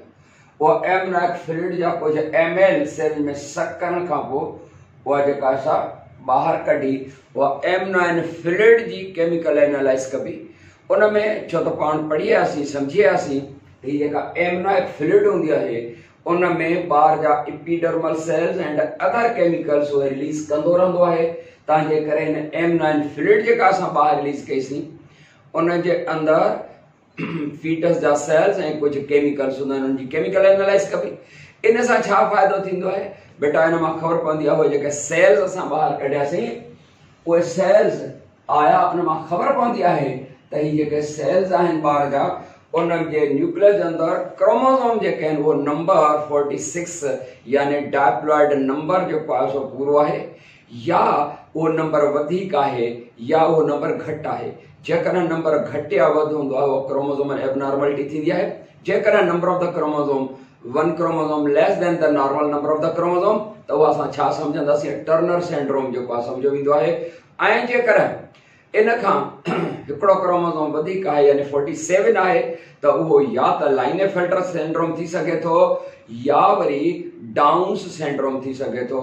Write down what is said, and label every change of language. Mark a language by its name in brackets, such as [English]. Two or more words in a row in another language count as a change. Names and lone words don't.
[Sindhi] उहा [English] amniotic fluid [Sindhi] जा कुझु ml सिरिंज में सक करण खां पोइ उहा जेका सा ॿाहिरि कढी उहा [English] amniotic fluid [Sindhi] जी [English] chemical analyze [Sindhi] कबी। उन में छो त पाण पढ़ी वियासीं सम्झी वियासीं ही जेका [English] amniotic fluid [Sindhi] होंदी है उन में बार जा [English] epidermal cells and other chemicals [Sindhi] वो रिलीज कंदो रहंदो है। तांजे करे इन amniotic fluid जेका असां बाहर रिलीज कईसीं उन जे अंदर फीटस जा [English] cells and [Sindhi] कुछ केमिकल्स हुंदा उन जी [English] chemical analyze [Sindhi] कबी। इन सां छा फायदो थींदो है बेटा? इन मां खबर पवंदी आहे वो जेके सेल्स असां बाहर कढियासीं उहे सेल्स आया उन मां खबर पवंदी आहे त ही जेके सेल्स आहिनि ॿार जा उन्हनि जे न्यूक्लियस जे अंदरि क्रोमोसोम जेके आहिनि उहो नंबर 46 यानी [English] diploid number [Sindhi] जेको आहे सो पूरो आहे, या उहो नंबर वधीक आहे या उहो नंबर घटि आहे। जेकॾहिं नंबर घटि या वधि हूंदो आहे उहो [English] chromosome abnormality [Sindhi] थींदी आहे। जेकॾहिं [English] number of the chromosome one chromosome less than the normal number of the chromosome [Sindhi] त उहो असां छा सम्झंदासीं, टर्नर सिंड्रोम जेको आहे सम्झो वेंदो आहे। ऐं जेकॾहिं इन खां हिकिड़ो क्रोमोसोम वधीक आहे यानी 47 आहे त उहो या त लाइनेफेल्टर सिंड्रोम थी सघे थो या वरी डाउन्स सिंड्रोम थी सघे थो।